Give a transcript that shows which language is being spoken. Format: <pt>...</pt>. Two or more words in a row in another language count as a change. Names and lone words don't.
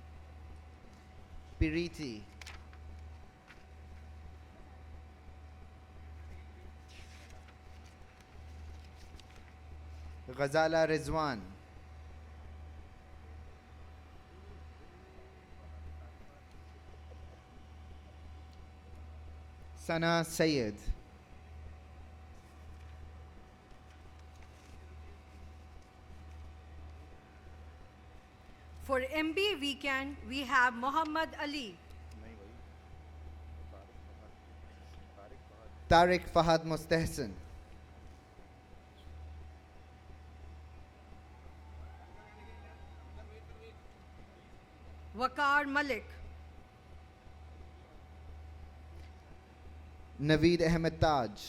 <en>Piriti, Ghazala Rizwan, Sana Sayed, For MBA weekend, we have Muhammad Ali, Tariq Fahad Mustahsin. Waqar Malik, Naveed Ahmed Taj.</en>